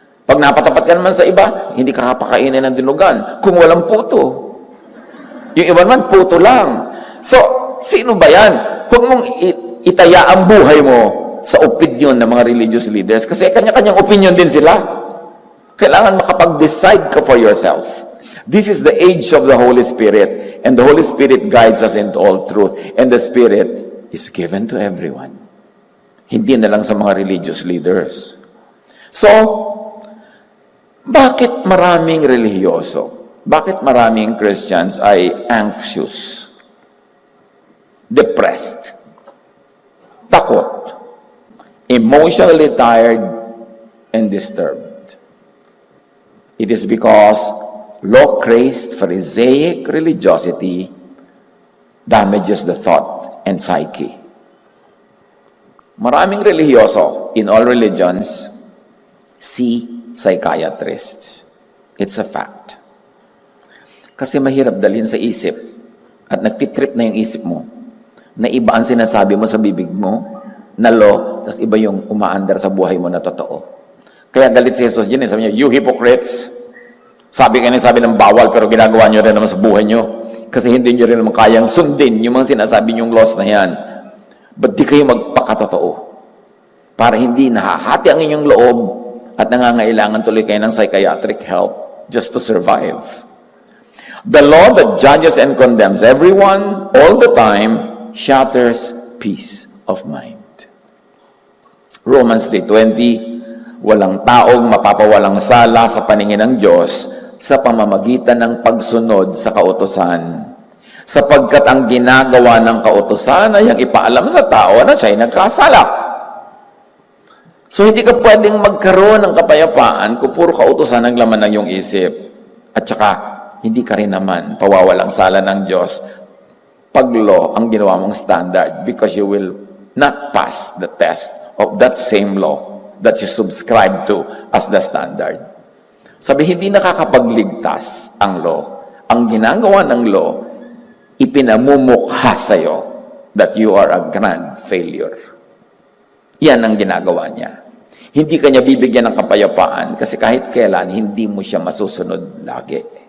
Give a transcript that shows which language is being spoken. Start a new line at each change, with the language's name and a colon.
Filipino: Pag napatapat ka naman sa iba, hindi ka papakainin ng dinugan. Kung walang puto. Yung iba naman, puto lang. So, sino ba yan? Huwag mong itaya ang buhay mo sa opinion ng mga religious leaders. Kasi kanya-kanyang opinion din sila. Kailangan makapag-decide ka
English: for yourself. This is the age of the Holy Spirit, and the Holy Spirit guides us into all truth, and the Spirit is given to everyone.
Filipino: Hindi na lang sa mga religious leaders. So, bakit maraming relihiyoso? Bakit maraming Christians ay
English: anxious, depressed,
Filipino: takot,
English: emotionally tired, and disturbed? It is because law-crazed Pharisaic religiosity damages the thought and psyche.
Filipino: Maraming relihiyoso
English: in all religions see psychiatrists. It's a fact.
Filipino: Kasi mahirap dalhin sa isip at nagtitrip na yung isip mo na iba ang sinasabi mo sa bibig mo na law, tas iba yung umaandar sa buhay mo na totoo. Kaya galit si Jesus dyan, sabi niya,
English: you hypocrites!
Filipino: Sabi ng bawal, pero ginagawa nyo rin naman sa buhay nyo. Kasi hindi nyo rin naman kayang sundin yung mga sinasabi nyong laws na yan. Ba't di kayo magpakatotoo? Para hindi nahahati ang inyong loob at nangangailangan tuloy kayo ng
English: psychiatric help just to survive. The law that judges and condemns everyone all the time shatters peace of mind.
Filipino: Romans 3:20, walang taong mapapawalang sala sa paningin ng Diyos sa pamamagitan ng pagsunod sa kautusan. Sapagkat ang ginagawa ng kautusan ay ang ipaalam sa tao na siya'y nagkasala. So hindi ka pwedeng magkaroon ng kapayapaan kung puro kautusan ang laman ng iyong isip. At saka, hindi ka rin naman pawawalang sala ng Diyos pag law ang ginawa mong standard
English: because you will not pass the test of that same law that you subscribe to as the standard.
Filipino: Sabi, hindi nakakapagligtas ang law. Ang ginagawa ng law, ipinamumukha sa'yo
English: that you are a grand failure.
Filipino: Yan ang ginagawa niya. Hindi kanya bibigyan ng kapayapaan kasi kahit kailan, hindi mo siya masusunod lagi.